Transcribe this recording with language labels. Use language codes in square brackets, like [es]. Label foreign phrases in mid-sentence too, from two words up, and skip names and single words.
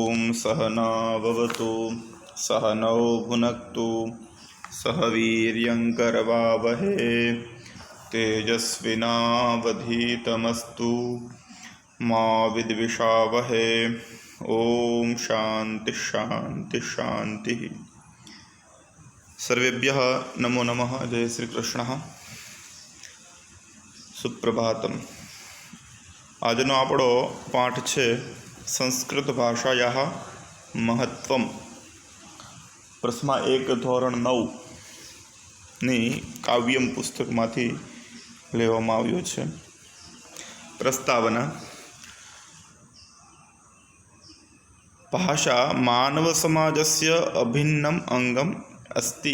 [sa] सहनाववतु सहनौ भुनक्तु सह वीर्यङ्करवावहै तेजस्विनावधीतमस्तु मा विद्विषावहै। ओम शांति शांति शांति। सर्वेभ्यः नमो नमः। [hi] जय श्री कृष्ण। [sa] सुप्रभातम। [gu] આજનો આપણો પાઠ છે સંસ્કૃત [sa] ભાષાયાઃ મહત્વમ. [gu] પ્રથમા 1 ધોરણ 9ની કાવ્યમ પુસ્તકમાંથી લેવામાં આવ્યો છે. [sa] પ્રસ્તાવના: ભાષા માનવ સમાજસ્ય અભિન્નમ અંગમ અસ્તિ.